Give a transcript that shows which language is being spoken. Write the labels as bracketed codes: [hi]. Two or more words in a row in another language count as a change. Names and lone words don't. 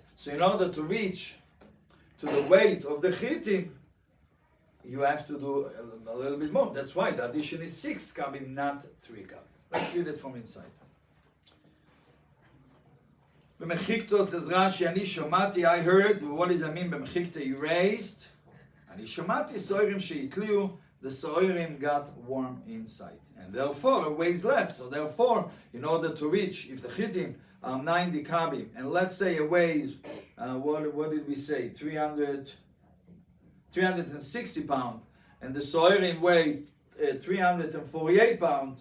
[en] So in order to reach to the weight of the chitim, you have to do a little bit more. That's why the addition is 6 kabim, not 3 kabim. Let's read it from inside. [he] B'mechikto says Rashi, Ani shomati, [en] I heard. What does that mean? [he] B'mechikto, erased. Ani shomati soirim sheitliu, [en] the soirim got warm inside, and therefore it weighs less. So therefore, in order to reach, if the chitim are 90 kabim, and let's say it weighs, what did we say? 360 pounds, and the soirim weigh 348 pounds.